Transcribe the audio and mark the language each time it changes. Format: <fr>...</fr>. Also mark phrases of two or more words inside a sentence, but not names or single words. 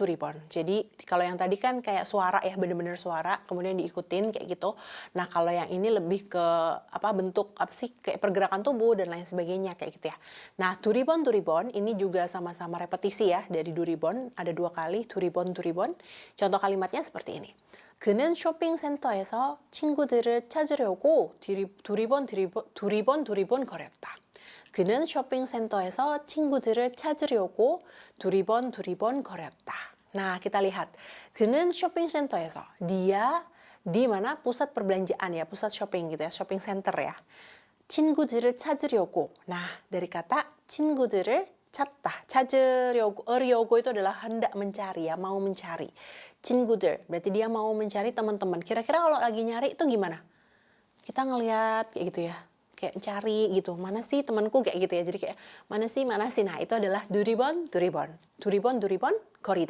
<id>Jadi kalau yang tadi kan kayak suara ya, bener-bener suara, kemudian diikutin kayak gitu. Nah, kalau yang ini lebih ke bentuk apa sih? Kayak pergerakan tubuh dan lain sebagainya kayak gitu ya. Nah, duribon ini juga sama-sama repetisi ya dari duribon. Ada 2 kali duribon. Contoh kalimatnya seperti ini.</id> <ko>그는 쇼핑센터에서 친구들을 찾으려고 두리번 거렸다. 그는 쇼핑센터에서 친구들을 찾으려고 두리번 거렸다.</ko> <id>Nah, kita lihat.</id> <ko>그는 쇼핑센터에서.</ko> <id>Dia di mana? Pusat perbelanjaan ya, pusat shopping gitu ya,</id> <en>shopping center</en> <id>ya.</id> <ko>친구들을 찾으려고.</ko> <id>Nah, dari kata</id> <ko>친구들을 찾으려고</ko> <id>itu adalah hendak mencari ya, mau mencari. 친구들, berarti dia mau mencari teman-teman. Kira-kira kalau lagi nyari itu gimana? Kita ngelihat kayak gitu ya, kayak cari gitu. Mana sih temanku kayak gitu ya. Jadi kayak mana sih. Nah, itu adalah duribon. Korida.</id>